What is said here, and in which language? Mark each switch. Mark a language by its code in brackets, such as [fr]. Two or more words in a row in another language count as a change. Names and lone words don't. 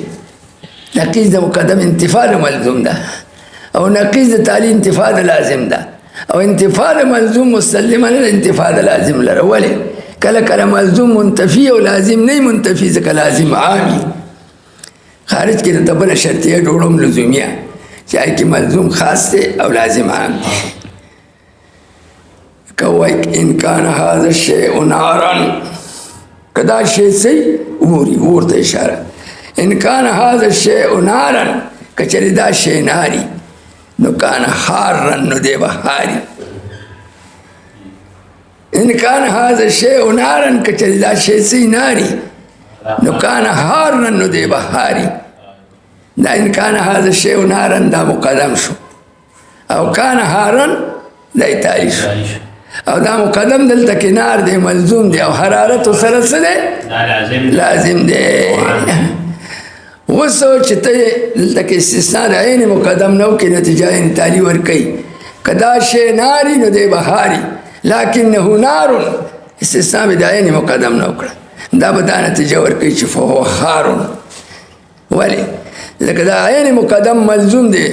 [ps] نقیض د مقدم انتفاع د ملزوم ده او نقیض د تالي انتفاع د لازم ده او انتفاع د ملزوم مستلزمه نه د انتفاع د لازم لره. ولې کله کله ملزوم منتفي او لازم نه منتفي ځکه لازم عامي خارج کې د بله شرطیه جوړوم لزومیه چې هغې کې ملزوم خاص دی او لازم عام دی. که وایي [ar] ان کان هذا الشیء نارا [ps] که دا شی څه اوري اور ته اشاره [ar] ان کان هذا الشیء نارا [ps] که چېرې دا شی ناري نو [ar] کان حارا [ps] نو دی به حاري. [ar] ان کان هذا الشیء نارا [ps] که چېرې دا شی څه ناري نو [ar] کان حارا [ps] نو دی به حاري. دا [ar] ان کان هذا الشیء نارا [ps] دا مقدم شو او [ar] کان حارا [ps] دا تالي شو او دا مقدم دلته کې نار دی ملزوم دی او حرارت سره څه دی؟ لازم دی. اوس چې ته دلته کې استثناء د عین مقدم نه وکړې نتیجه عین تالي ورکوي که دا شی ناري نو دی بهاري لکنه نار استثناء مې د عین مقدم نه وکړه دا به دا نتیجه ورکوي چې [ar] فهو خار [ps] ولې لکه دا عین مقدم ملزوم دی